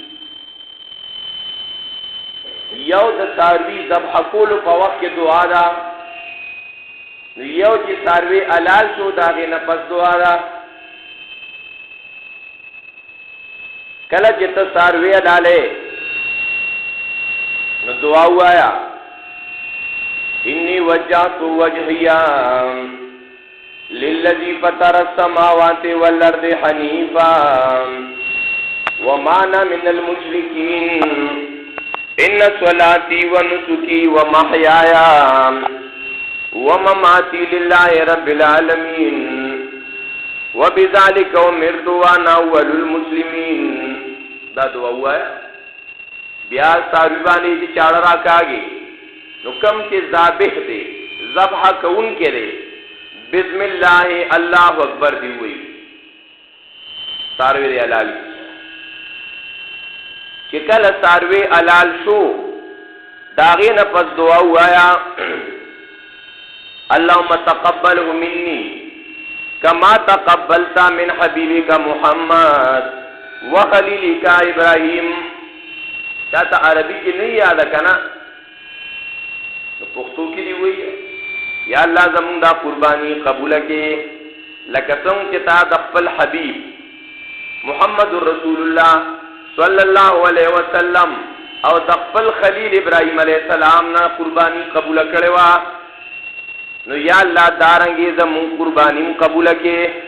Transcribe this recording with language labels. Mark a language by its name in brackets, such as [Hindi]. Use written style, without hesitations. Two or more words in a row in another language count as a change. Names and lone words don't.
[Pashto] یو د ساروی ذبح کول په وخت کې دعا ده، یو چې ساروی حلال شو داغه نه پس دعا ده. کله چې ته ساروی لاله نو دعا وایا [Arabic] انی وجهت وجهیا للذي فطر السماوات والارض حنيفا وما انا من المشركين ان صلاتي ونسكي ومحياي ومماتي لله رب العالمين وبذلك امرت وانا اول المسلمين. [Pashto] دا دعا وایا بیا ساروی باندې چې چاړه راکاږي نو کم چې ذابح دی ذبح کون کې دی [Arabic] بسم الله الله اکبر [Pashto] دی وی ساروی دی حلال. چې کله ساروی حلال شو داغه نه پس دعا وایا [Arabic] اللهم تقبله مني كما تقبلت من حبيبك محمد وخليلك ابراهيم. [Pashto] چاته عربي کې نه یاد کنا پښتو کې دی وی یا الله زمون دا قربانی قبول کړي لکه څنګه چې تا د خپل حبيب محمد [Arabic] رسول الله صلی الله علیه وسلم [Pashto] او د خپل خلیل ابراهیم [Arabic] علیه السلام [Pashto] نه قربانی قبول کړي وا نو یا الله دارنګي زمون قربانی قبول کړي.